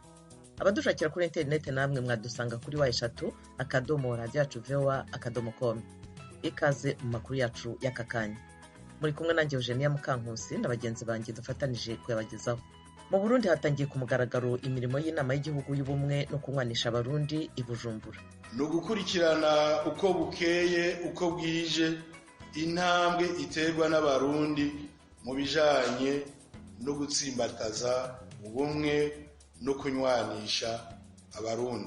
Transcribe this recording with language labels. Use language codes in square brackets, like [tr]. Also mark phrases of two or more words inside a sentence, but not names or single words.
[rw] Abadushakira kuri internet namwe mwadusanga kuri eshatu akadomo radio yacu voa.com. Ikaze mu makuru yacu y'akakanya. Muri kumwe nanjye Eugenia Mukankusi na bagenzi banjye dufatanije kuyabagezaho. [rn] Mu Burundi hatangiye ku mugaragaro imirimo y'inama y'igihugu y'ubumwe no kunywanisha Abarundi i Bujumbura. No gukurikirana uko bukeye uko bwije intambwe iterwa n'Abarundi mu bijanye no gutsimbataza ubumwe no kunywanisha Abarundi.